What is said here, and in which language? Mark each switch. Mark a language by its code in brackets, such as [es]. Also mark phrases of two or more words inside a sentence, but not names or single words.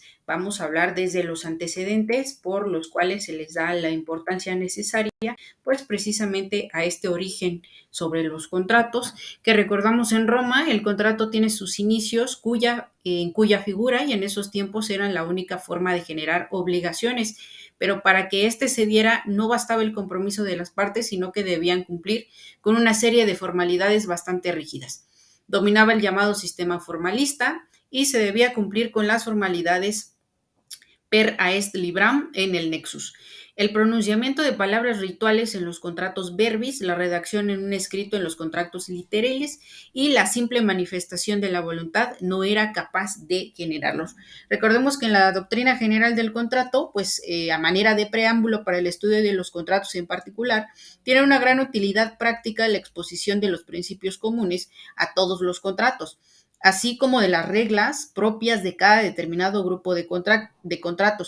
[es] Vamos a hablar desde los antecedentes por los cuales se les da la importancia necesaria, pues precisamente a este origen sobre los contratos, que recordamos en Roma, el contrato tiene sus inicios en cuya figura y en esos tiempos eran la única forma de generar obligaciones, pero para que éste se diera no bastaba el compromiso de las partes, sino que debían cumplir con una serie de formalidades bastante rígidas. Dominaba el llamado sistema formalista y se debía cumplir con las formalidades [la] per aest libram [es] en el nexus. El pronunciamiento de palabras rituales en los contratos verbis, la redacción en un escrito en los contratos literales y la simple manifestación de la voluntad no era capaz de generarlos. Recordemos que en la doctrina general del contrato, pues a manera de preámbulo para el estudio de los contratos en particular, tiene una gran utilidad práctica la exposición de los principios comunes a todos los contratos, así como de las reglas propias de cada determinado grupo de contratos.